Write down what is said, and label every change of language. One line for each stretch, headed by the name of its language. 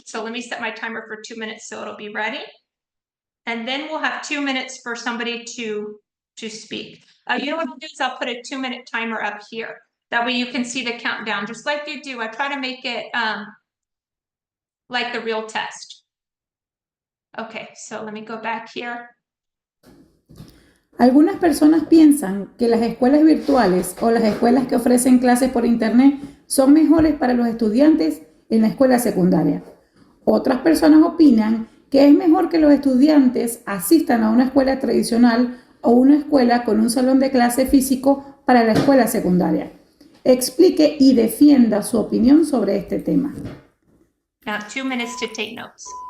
English: So let me set my timer for 2 minutes so it'll be ready. And then we'll have 2 minutes for somebody to speak. You know what I'll do is I'll put a 2 minute timer up here. That way you can see the countdown, just like you do. I try to make it like the real test. Okay, so let me go back here.
Spanish: Algunas personas piensan que las escuelas virtuales o las escuelas que ofrecen clases por internet son mejores para los estudiantes en la escuela secundaria. Otras personas opinan que es mejor que los estudiantes asistan a una escuela tradicional o una escuela con un salón de clase físico para la escuela secundaria. Explique y defienda su opinión sobre este tema.
English: Now, 2 minutes to take notes.